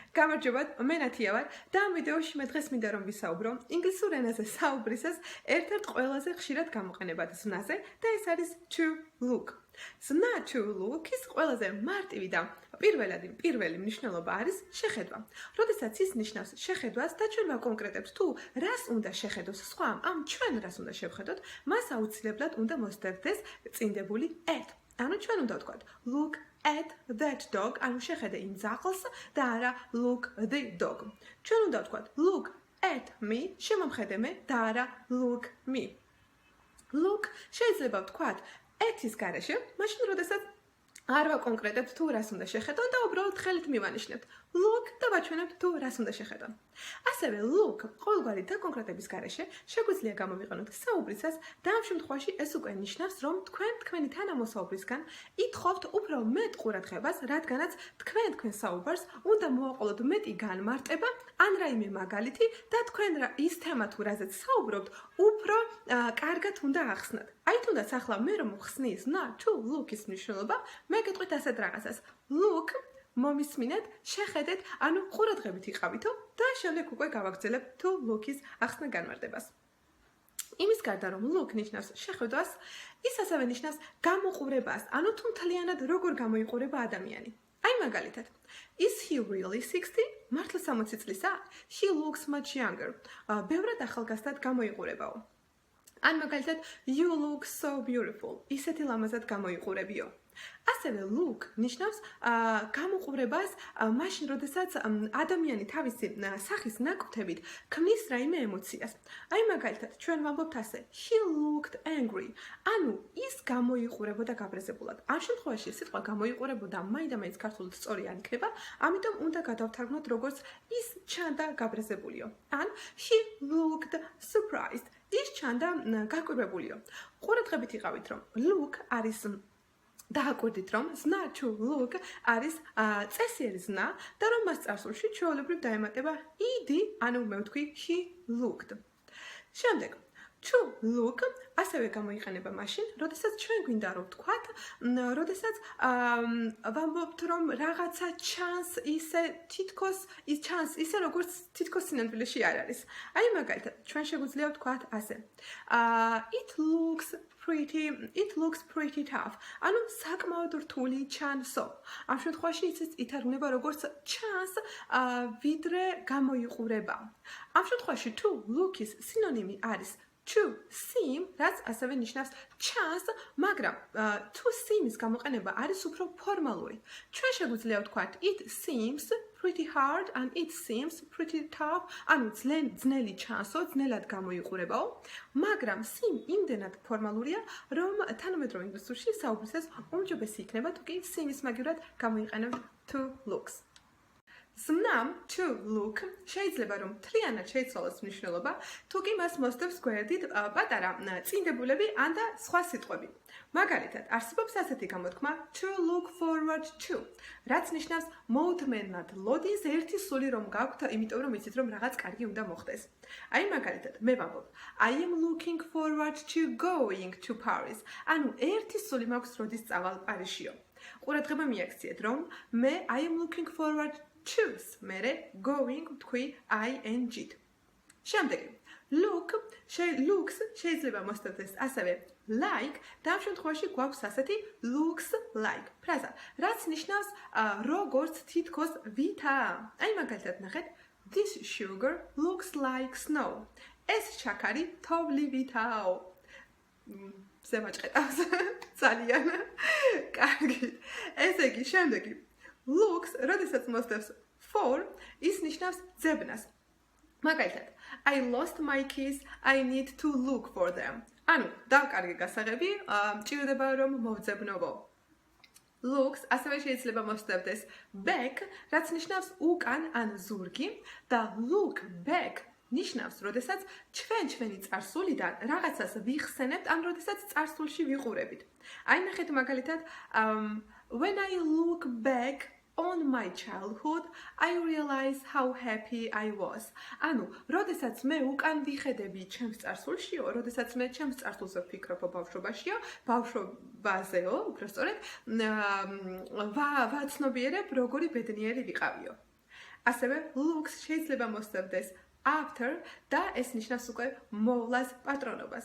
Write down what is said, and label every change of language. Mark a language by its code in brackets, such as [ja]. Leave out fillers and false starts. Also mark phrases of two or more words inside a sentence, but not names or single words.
[ka] გამარჯობათ, მე ნათია ვარ და ამ ვიდეოში მე დღეს მინდა რომ ვისაუბრო ინგლისურ ენაზე საუბრისას ერთ-ერთ ყველაზე ხშირად გამოყენებად ზნაზე და ეს არის [en] to look. [ka] ზნა [en] to look [ka] ის ყველაზე მარტივი და პირველი მნიშვნელობა არის შეხედვა. როდესაც ის ნიშნავს შეხედვას და ჩვენ ვაკონკრეტებთ თუ რას უნდა შეხედოს სხვამ, ამ ჩვენ რას უნდა შევხედოთ, მას აუცილებლად უნდა მოსდევდეს წინდებული at. ანუ ჩვენ უნდა ვთქვათ [en] look at that dog, [ka] ანუ შეხედე იმ ძაღლს და არა [en] look the dog. [ka] ჩვენ უნდა ვთქვათ [en] look at me, [ka] შემომხედე მე და არა [en] look me. [ka] Look შეიძლება ვთქვათ at-ის გარეშე, მაშინ როდესაც არ ვაკონკრეტებთ თუ რას უნდა შეხედონ და უბრალოდ ხელით მივანიშნებთ look და ვაჩვენებთ თუ რას უნდა შეხედონ. ასევე look ყოველგვარი დაკონკრეტების გარეშე შეგვიძლია გამოვიყენოთ საუბრისას და ამ შემთხვევაში ეს უკვე ნიშნავს რომ თქვენი თანამოსაუბრისგან ითხოვთ უფრო მეტ ყურადღებას, რადგანაც თქვენ საუბარს უნდა მოვაყოლოთ მეტი განმარტება ან რაიმე მაგალითი და თქვენ ის თემა თუ რაზეც საუბრობთ უფრო კარგად უნდა ახსნათ. აი თუნდაც ახლა მე რომ ვხსნი ზნა [en] to look- [ka] ის მნიშვნელობა, მე გეტყვით ასეთ რაღაცას. Look მომისმინეთ, შეხედეთ, ანუ ყურადღებით იყავითო და შემდეგ უკვე გავაგრძელებ [en] to look- [ka] ის ახსნა განმარტებას. იმის გარდა რომ look ნიშნავს შეხედვას, ის ასევე ნიშნავს გამოყურებას, ანუ თუ მთლიანად როგორ გამოიყურება ადამიანი. აი მაგალითად, [en] is he really 60? [ka] მართლა 60 წლისა? [en] He looks much younger. [ka] ბევრად ახალგაზრდად გამოიყურებაო. ან მაგალითად, [en] you look so beautiful. [ka] ისეთი ლამაზად გამოიყურებიო. ასევე look ნიშნავს გამოყურებას მაშინ, როდესაც ადამიანი თავისი სახის ნაკვთებით ქმნის რაიმე ემოციას. აი მაგალითად, ჩვენ ვამბობთ ასე, [en] he looked angry. [ka] ანუ ის გამოიყურებოდა გაბრაზებულად. ამ შემთხვევაში სიტყვა გამოიყურებოდა მაინდა-მაინც ქართულად სწორი არ იქნება, ამიტომ უნდა გადავთარგმნოთ როგორც ის ჩანდა გაბრაზებულიო. [en] ან he looked surprised. [ka] ის ჩანდა გაკვირვებულიო. ყურადღებით იყავით რომ look არის დააკვირდით რომ ზნა [en] to look [ka] არის წესიერი ზნა და რომ მას წარსულში ჩვეულებრივ დაემატება id, ანუ მე ვთქვი [en] he looked. [ka] შემდეგ [en] to look [ka] ასევე გამოიყენება მაშინ, როდესაც ჩვენ გვინდა რომ ვთქვათ, როდესაც ვამბობთ რომ რაღაცა ჩანს ისე თითქოს ის ჩანს ისე როგორც თითქოს სინამდვილეში არ არის. აი მაგალითად, ჩვენ შეგვიძლია ვთქვათ ასე. [en] It looks pretty tough. [ka] ანუ საკმაოდ რთული ჩანსო. ამ შემთხვევაში იცით ითარგმნება როგორც ჩანს, ვიდრე გამოიყურება. ამ შემთხვევაში [en] to look- [ka] ის სინონიმი არის [en] to seem, [ka] რაც ასევე ნიშნავს ჩანს, მაგრამ [en] to seem- [ka] ის გამოყენება არის უფრო ფორმალური. ჩვენ შეგვიძლია ვთქვათ [en] it seems pretty hard and it seems pretty tough, [ka] ანუ ძნელი ჩანსო, ძნელად გამოიყურებაო, მაგრამ seem იმდენად ფორმალურია, რომ თანამედროვე ინგლისურში საუბრისას უმჯობესი იქნება თუ კი seem-ის მაგივრად გამოიყენებთ [en] to looks. [ka] ზმნამ [en] to look [ka] შეიძლება რომ მთლიანად შეიცვალოს მნიშვნელობა, თუ კი მას მოსდევს გვერდით პატარა წინდებულები ან და სხვა სიტყვები. მაგალითად, არსებობს ასეთი გამოთქმა [en] to look forward to, [ka] რაც ნიშნავს მოუთმენლად ლოდის ერთი სული რომ გაქვთ, იმიტომ რომ იცით რომ რაღაც კარგი უნდა მოხდეს. აი მაგალითად, მე ვამბობ [en] I am looking forward to going to Paris. [ka] ანუ ერთი სული მაქვს როდის წავალ პარიზშიო. ყურადღება მიაქციეთ რომ მე [en] I am looking forward choose mere going [ka] თქვი ing-ით. შემდეგი looks შეიძლება მოსდევდეს ასევე like და ამ შემთხვევაში გვაქვს ასეთი [en] looks like [ka] ფრაზა, რაც ნიშნავს როგორც თითქოს ვითაა. აი მაგალითად ნახეთ, [en] this sugar looks like snow. [ka] ეს შაქარი თოვლივითაო. ზემაჭყეტავს ძალიან კარგი. ესე იგი, შემდეგი looks, როდესაც მოსდევს for, ის ნიშნავს ძებნას. მაგალითად, [en] I lost my keys, I need to look for them. [ka] ანუ დავკარგე გასაღები, მჭირდება რომ მოვძებნოვო. Looks ასევე შეიძლება მოსდევდეს back, რაც ნიშნავს უკან ან ზურგი და [en] look back [ka] ნიშნავს, როდესაც ჩვენი წარსულიდან რაღაცას ვიხსენებთ, ან როდესაც წარსულში ვიყურებით. აი ნახეთ მაგალითად, [en] when I look back on my childhood, I realize how happy I was. [ka] ანუ, როდესაც მე უკან ვიხედები ჩემს წარსულშიო, როდესაც მე ჩემს წარსულზე ვფიქრობ ბავშვობაშიო, ბავშვობაზეო, უბრალოდ სწორედ, ვაცნობიერებ, როგორი ბედნიერი ვიყავიო. ასევე looks შეიძლება მოსწევდეს after და ეს ნიშნავს უკვე მოვლას პატრონობას.